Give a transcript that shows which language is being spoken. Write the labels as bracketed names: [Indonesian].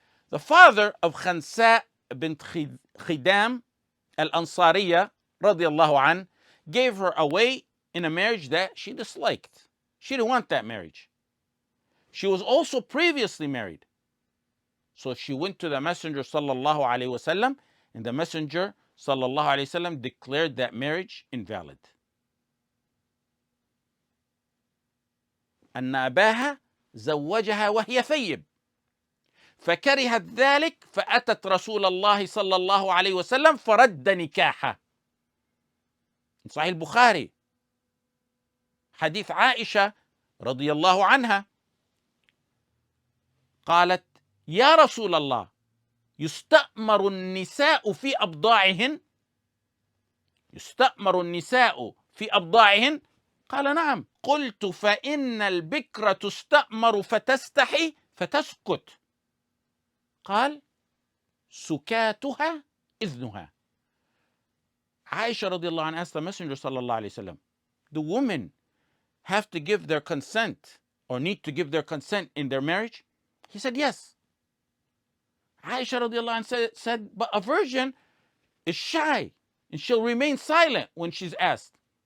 [English] The father of Khansa bint Khidam al-Ansariya radiallahu an gave her away in a marriage that she disliked. She didn't want that marriage. She was also previously married. So she went to the Messenger sallallahu alaihi wasallam, and the Messenger sallallahu alaihi wasallam declared that marriage invalid. [Arabic] أن أباها زوجها وهي ثيب فكرهت ذلك فأتت رسول الله صلى الله عليه وسلم فرد نكاحها. [English] In Sahih Bukhari, [Arabic] حديث عائشة رضي الله عنها قالت يا رسول الله يستأمر النساء في أبضاعهن يستأمر النساء في أبضاعهن قال نعم قلت فإن البكر تستأمر فتستحي فتسكت قال سكاتها إذنها. [English] Aisha radiallahu anha asked the Messenger sallallahu alayhi wasallam, do women have to give their consent or need to give their consent in their marriage? He said yes. Aisha radiallahu anha said, but a virgin is shy and she'll remain silent when she's asked.